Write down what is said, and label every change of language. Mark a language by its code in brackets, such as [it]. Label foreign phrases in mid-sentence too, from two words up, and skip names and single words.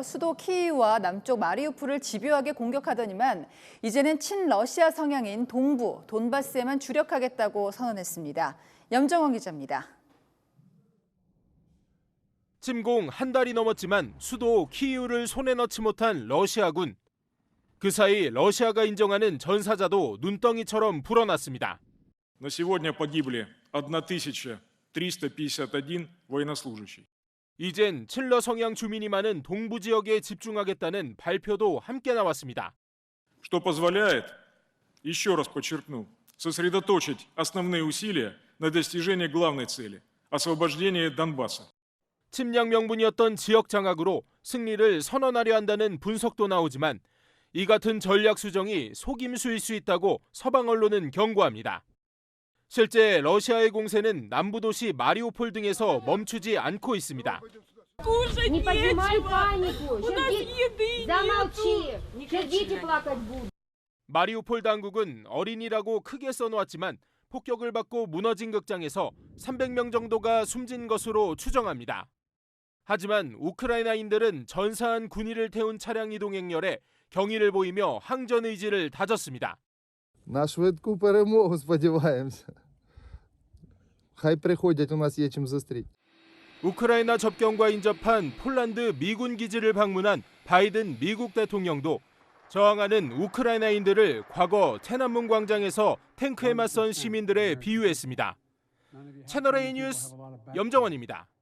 [ko] 수도 키이우와 남쪽 마리우폴을 집요하게 공격하더니만 이제는 친러시아 성향인 동부 돈바스에만 주력하겠다고 선언했습니다. 염정원 기자입니다. 침공 한 달이 넘었지만 수도 키이우를 손에 넣지 못한 러시아군. 그 사이 러시아가 인정하는 전사자도 눈덩이처럼 불어났습니다. [ru] На сегодня погибли 1351 военнослужащий. [ko] 이젠 친러 성향 주민이 많은 동부 지역에 집중하겠다는 발표도 함께 나왔습니다. [ru] Что позволяет, еще раз подчеркну, сосредоточить основные усилия на достижении главной цели – освобождения Донбасса. [ko] 침략 명분이었던 지역 장악으로 승리를 선언하려 한다는 분석도 나오지만 이 같은 전략 수정이 속임수일 수 있다고 서방 언론은 경고합니다. 실제 러시아의 공세는 남부 도시 마리우폴 등에서 멈추지 않고 있습니다. 마리우폴 당국은 어린이라고 크게 써놓았지만 폭격을 받고 무너진 극장에서 300명 정도가 숨진 것으로 추정합니다. 하지만 우크라이나인들은 전사한 군인을 태운 차량 이동 행렬에 경의를 보이며 항전 의지를 다졌습니다. [uk] На швидку перемогу сподіваємося. Хай приходять, у нас є чим зустріти. [ko] 우크라이나 접경과 인접한 폴란드 미군 기지를 방문한 바이든 미국 대통령도 저항하는 우크라이나인들을 과거天安문 광장에서 탱크에 맞선 시민들에 비유했습니다. 채널A 뉴스 염정원입니다.